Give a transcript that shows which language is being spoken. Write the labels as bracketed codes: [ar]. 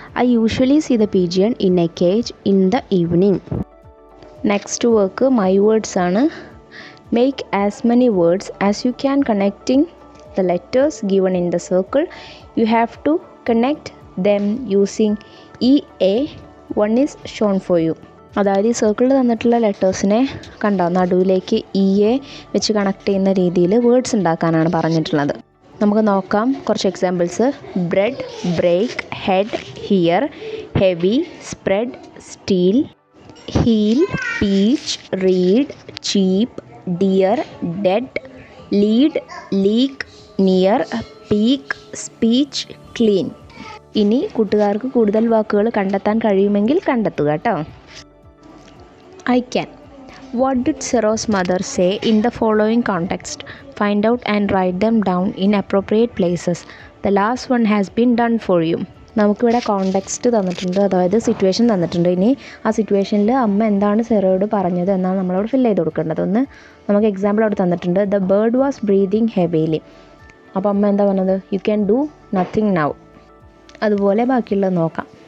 [en] I usually see the pigeon in a cage in the evening. Next work my words ആണ്. Make as many words as you can connecting the letters given in the circle. You have to connect them using EA. One is shown for you. [ml] അതായത് ഈ സർക്കിളിൽ തന്നിട്ടുള്ള ലെറ്റേഴ്സിനെ കണ്ടോ, നടുവിലേക്ക് EA വെച്ച് connect ചെയ്യുന്ന രീതിയിൽ words ഉണ്ടാക്കാനാണ് പറഞ്ഞിട്ടുള്ളത്. നമുക്ക് നോക്കാം കുറച്ച് examples. Bread, break, head, here, heavy, spread, steel, heal, peach, read, cheap, dear, dead, lead, leak, near, peak, speech, clean. ഇനി കൂട്ടുകാർക്ക് കൂടുതൽ വാക്കുകൾ കണ്ടെത്താൻ കഴിയുമെങ്കിൽ കണ്ടെത്തുക കേട്ടോ. [en] I can. What did Sero's mother say in the following context? Find out and write them down in appropriate places. The last one has been done for you. [ml] നമുക്കിവിടെ context തന്നിട്ടുണ്ട്, അതായത് സിറ്റുവേഷൻ തന്നിട്ടുണ്ട്. ഇനി ആ സിറ്റുവേഷനിൽ അമ്മ എന്താണ് സെറോയോട് പറഞ്ഞത് എന്നാണ് നമ്മളവിടെ ഫില്ല് ചെയ്ത് കൊടുക്കേണ്ടത്. ഒന്ന് നമുക്ക് എക്സാമ്പിൾ അവിടെ തന്നിട്ടുണ്ട്. [en] The bird was breathing heavily. [ml] അപ്പോൾ അമ്മ എന്താ പറഞ്ഞത്? [en] You can do nothing now. [ml] അതുപോലെ ബാക്കിയുള്ളത് നോക്കാം.